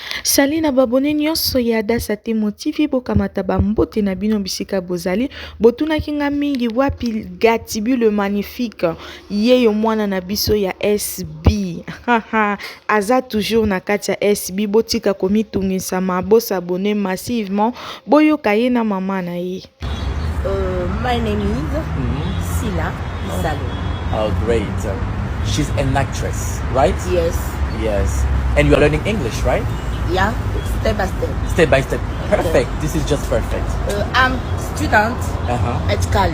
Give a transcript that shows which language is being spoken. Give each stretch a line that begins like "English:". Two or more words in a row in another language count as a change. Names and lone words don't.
Lingala: Salina babone nyonso ya dasa te motivi bokamata bambote na bino bisika bozali botuna kinga mingi wapi Gatsby le magnifique ye yo mwana na biso ya SB aza toujours na kati ya SB botika komitungisa mabosa
French: abonné massivement
Lingala: boyoka ye na mama na ye.
English: My name is Sila Bisalu. Oh, great. She's an actress, right? Yes. Yes. And you are learning English, right? Yeah, step by step. Step by step. Perfect. This is just perfect. I'm student at Cali.